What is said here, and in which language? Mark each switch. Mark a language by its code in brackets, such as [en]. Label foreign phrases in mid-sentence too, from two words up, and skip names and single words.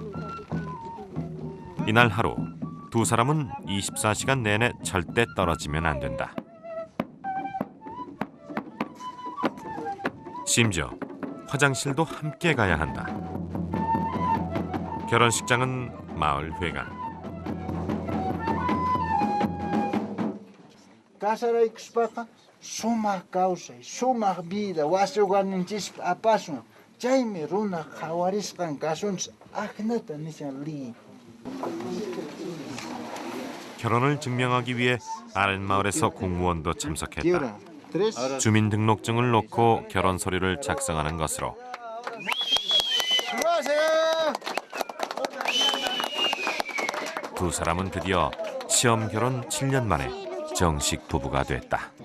[ko] 이날 하루 두 사람은 24시간 내내 절대 떨어지면 안 된다. 심지어 화장실도 함께 가야 한다. 결혼식장은 마을 회관. [qu] Casara ikuspaqa sumaq kawsay, sumaq vida wasiuqarninchis apasun. Chaymi runa qawarisqan kasunchis aqnata nishan li. [ko] 결혼을 증명하기 위해 아랫 마을에서 공무원도 참석했다. 주민등록증을 놓고 결혼 서류를 작성하는 것으로 두 사람은 드디어 시험 결혼 7년 만에 정식 부부가 됐다.